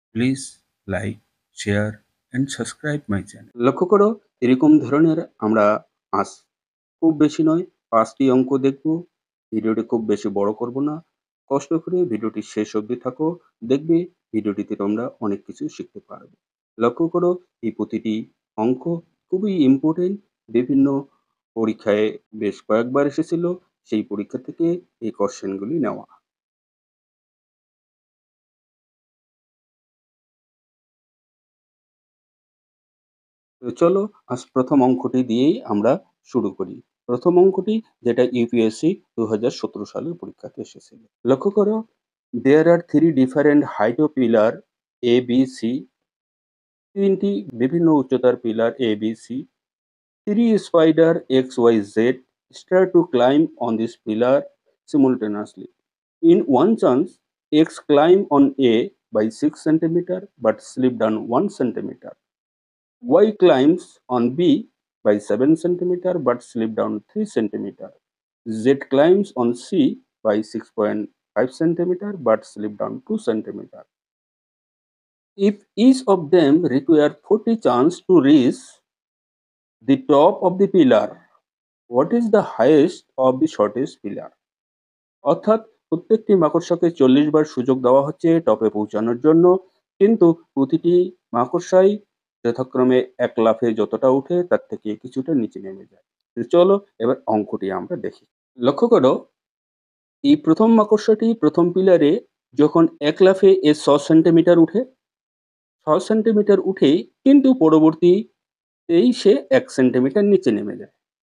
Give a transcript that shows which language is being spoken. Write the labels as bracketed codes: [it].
[en] Please like, share and subscribe my channel. [bn] লক্ষ্য করো, এরকম ধরনের আমরা আজ খুব বেশি নয় ৫টি অঙ্ক দেখব। ভিডিওটি খুব বেশি বড় করব না। কষ্ট করে ভিডিওটি শেষ অবধি থাকো। দেখবে ভিডিওটিতে তোমরা অনেক কিছু শিখতে পারবে। লক্ষ্য করো, এই প্রতিটি অঙ্ক খুবই ইম্পোর্টেন্ট। বিভিন্ন পরীক্ষায় বেশ কয়েকবার এসেছিল। সেই পরীক্ষা থেকে এই কোয়েশ্চেনগুলি নেওয়া। তো চলো আজ প্রথম অঙ্কটি দিয়েই আমরা শুরু করি। প্রথম অঙ্কটি যেটা ইউপিএসসি ২০১৭ সালের পরীক্ষাতে এসেছিল। লক্ষ্য করো, [en] There are three different height of pillar A B C. [bn] তিনটি বিভিন্ন উচ্চতার pillar A B C. [en] Three spider X Y Z start to climb on this pillar simultaneously. In one chance, X climb on A by 6 centimeter but slip down 1 centimeter. Y climbs on B by 7 centimeter but slip down 3 centimeter. Z climbs on C by 6.5 centimeter but slip down 2 centimeter. If each of them require 40 chance to reach the top of the pillar, what is the highest of the shortest pillar? [bn] অর্থাৎ প্রত্যেকটি মাকড়সাকে ৪০ বার সুযোগ দেওয়া হচ্ছে টপে পৌঁছানোর জন্য, কিন্তু প্রতিটি মাকড়সাই যথাক্রমে এক লাফে যতটা উঠে তার থেকে কিছুটা নিচে নেমে যায়। তো চলো এবার অঙ্কটি আমরা দেখি। লক্ষ্য করো, এই প্রথম মাকড়সাটি প্রথম পিলারে যখন এক লাফে ৬ সেন্টিমিটার উঠে, ৬ সেন্টিমিটার উঠে কিন্তু পরবর্তীতেই সে ১ সেন্টিমিটার নিচে নেমে যায়।